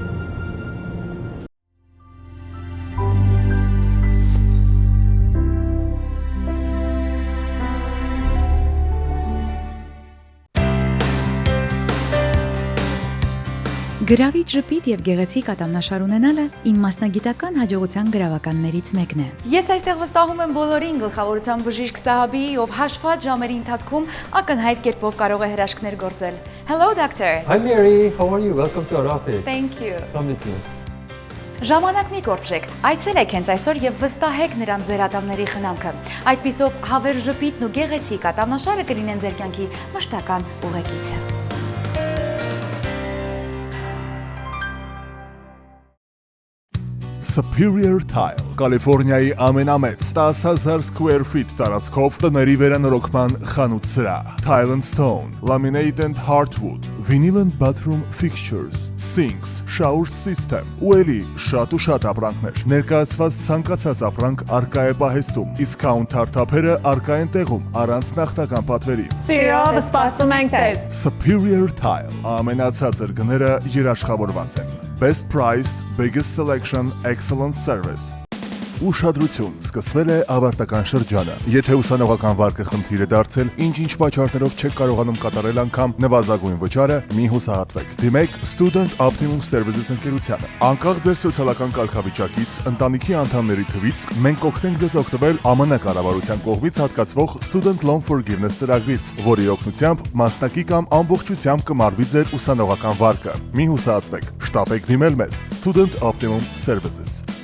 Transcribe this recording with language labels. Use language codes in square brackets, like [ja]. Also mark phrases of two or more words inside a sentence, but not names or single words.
[hy] Գրավիչ ժպիտ եւ գեղեցիկ ատամնաշար ունենալը իմ մասնագիտական հաջողության գրավականներից մեկն է։ Ես այստեղ վստահում եմ բոլորին գլխավորության բժիշկ Սահաբի, ով հաշված ժամերի ընթացքում ակնհայտ կերպով կարող է հրաշքներ գործել։ [en] Hello doctor. Hi Mary, how are you? Welcome to our office. Thank you. Come with me. [hy] Ժամանակ մի կորցրեք։ Այցելեք հենց այսօր եւ վստահեք նրան ձեր ատամների խնամքը։ Այդպիսով հավեր ժպիտն ու գեղեցիկ ատամնաշարը կլինեն ձեր կյանքի մշտական ուղեկիցը։ Superior Tile, Կալիֆոռնիայի ամենամեծ 10,000 [en] square feet [hy] տարածքով տների վերանորոգման խանութ սրահ, [en] Tile and Stone, Laminate and Hardwood, Vinyl and Bathroom Fixtures, Sinks, Shower System, [hy] ու էլի շատ ու շատ ապրանքներ։ Ներկայացված ցանկացած ապրանք առկա է պահեստում, իսկ քաունթարթափերը առկա են տեղում առանց նախնական պատվերի։ Սիրով սպասում ենք ձեզ։ Superior Tile, ամենացածր գները երաշխավորված են։ [en] Best price, biggest selection, excellent service. [hy] Ուշադրություն, սկսվել է ավարտական շրջանը։ Եթե ուսանողական վարկը խնդիր է դարձել, ինչ-ինչ պատճառներով չեք կարողանում կատարել անգամ նվազագույն վճարը, մի հուսահատվեք։ Դիմեք Student Optimum Services ընկերությանը։ Անկախ ձեր սոցիալական կարգավիճակից, ընտանիքի անդամների թվից, մենք կօգնենք ձեզ օգտվել ԱՄՆ կառավարության կողմից հատկացվող Student Loan Forgiveness ծրագրից, որի օգնությամբ մասնակի կամ ամբողջությամբ կմարվի ձեր ուսանողական վարկը։ Մի հուսահատվեք, շտապեք դիմել մեզ Student Optimum Services։